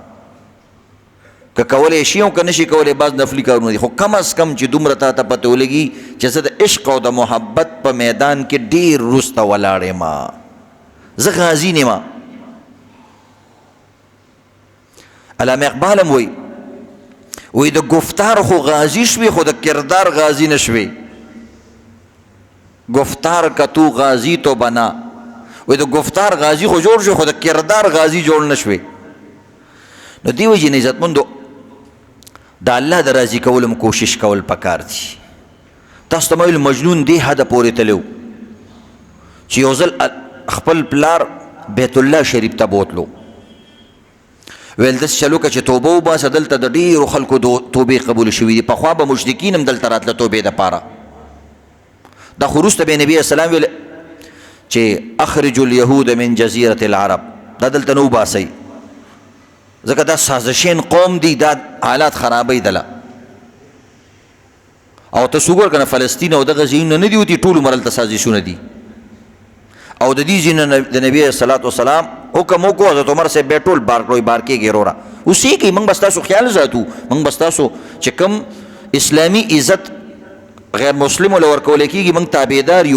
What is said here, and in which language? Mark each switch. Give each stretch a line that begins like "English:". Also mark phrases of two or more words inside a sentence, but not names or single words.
Pashto: که کولی شي او که نشي کولی بعض نفلي کارونه دي، خو کم از کم چې دومره تا ته پته ولګي چې زه د عشق او د محبت په میدان کې ډېر وروسته ولاړ یم، زه غازي نه یم. علامه اقبال هم وایي د گفتار خو غازی شوی خو د کردار غازی نشوی.
Urdu: گفتار کا تو غازی تو بنا،
Pashto: وایي د گفتار غازی خو جوړ شو خو د کردار غازی جوړ نشوی. نو دی وجې نه عزتمندو د الله د راضي کولو کوشش کول پکار دي. تاسو ته مې ویل مجنون دی حده پورې تلو چې یو ځل خپل پلار بیت الله شریف ته بوتلو، ویل داسې چلو که چې توبه وباسه دلته د ډېرو خلکو توبې قبول شوي دي، پخوا به مشرکین هم دلته راتله توبې دپاره. دا خو وروسته به نبي اسلام ویل چې
Arabic: اخرجوا اليهود من جزیرة العرب،
Pashto: دا دلته نه وباسئ. ځکه دا سازشین قوم دی، دا حالات خرابوي دله. او ته وګوره که نه فلسطین او دغه ځایونه نه دي وتي ټول عمر هلته سازشونه دي. او د دې ځایونه د نبي
Arabic: علیه صلات وسلام
Pashto: حکم وکړو، حضرت عمر صاحب بیا ټول بار کړو بار کېږي وروره اوسېږئ، موږ به ستاسو خیال ساتو، موږ به ستاسو چې کوم اسلامي عزت غیر مسلمو له ورکولی کېږي موږ تابعدار یو.